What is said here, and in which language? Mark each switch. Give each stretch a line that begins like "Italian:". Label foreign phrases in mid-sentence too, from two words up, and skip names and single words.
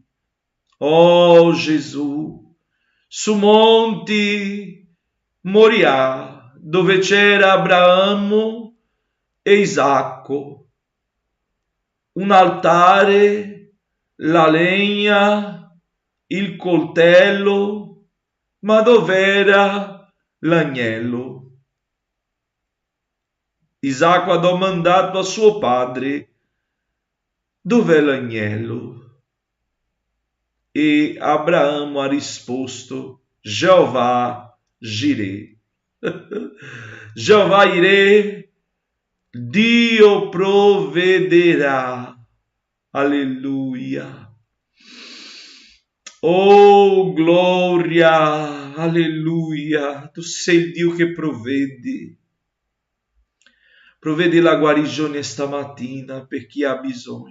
Italian: Oh Gesù, su monti Moria, dove c'era Abramo e Isacco, un altare, la legna, il coltello, ma dov'era l'agnello? Isacco ha domandato a suo padre: dov'è l'agnello? E Abraamo ha risposto: Jeová Jireh. Jeová Jireh, Dio provvederà. Alleluia. Oh, glória, alleluia. Tu sei il Dio che provvedi. Provvedi la guarigione stamattina per chi ha bisogno.